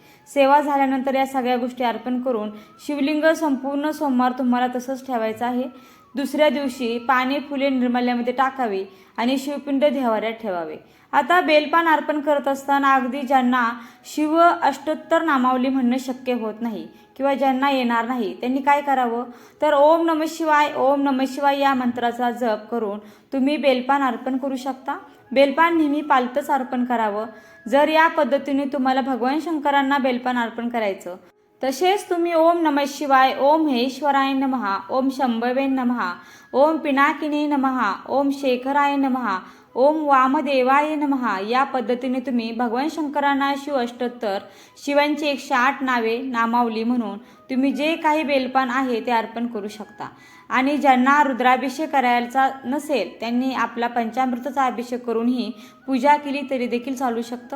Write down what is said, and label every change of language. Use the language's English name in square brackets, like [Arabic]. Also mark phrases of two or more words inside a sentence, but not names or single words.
[Marathi] सेवा झाल्यानंतर या सगळ्या गोष्टी अर्पण करून शिवलिंग संपूर्ण सोमवार तुम्हाला तसंच ठेवायचं आहे. दुसऱ्या दिवशी पाणी फुले निर्माल्यामध्ये टाकावी आणि शिवपिंड देव्हाऱ्यात ठेवावे. आता बेलपान अर्पण करत असताना अगदी ज्यांना शिव अष्टोत्तर नामावली म्हणणं शक्य होत नाही किंवा ज्यांना येणार नाही त्यांनी काय करावं तर [Sanskrit] ओम नमः शिवाय, ओम नमः शिवाय [Marathi] या मंत्राचा जप करून तुम्ही बेलपान अर्पण करू शकता. बेलपान नेहमी पालतच अर्पण करावं. जर या पद्धतीने तुम्हाला भगवान शंकरांना बेलपान अर्पण करायचं तसेच तुम्ही [Sanskrit] ओम नमः शिवाय, ओम हेश्वराय नमः, ओम शंभवे नमः, ओम पिनाकिनी नमः, ओम शेखराय नमः, ओम वामदेवाय नमः [Marathi] या पद्धतीने तुम्ही भगवान शंकरांना शिव अष्टोत्तर शिवांची 108 नावे नामावली म्हणून तुम्ही जे काही बेलपान आहे ते अर्पण करू शकता. आणि ज्यांना रुद्राभिषेक करायचा नसेल त्यांनी आपला पंचामृताचा अभिषेक करूनही पूजा केली तरी देखील चालू शकतं.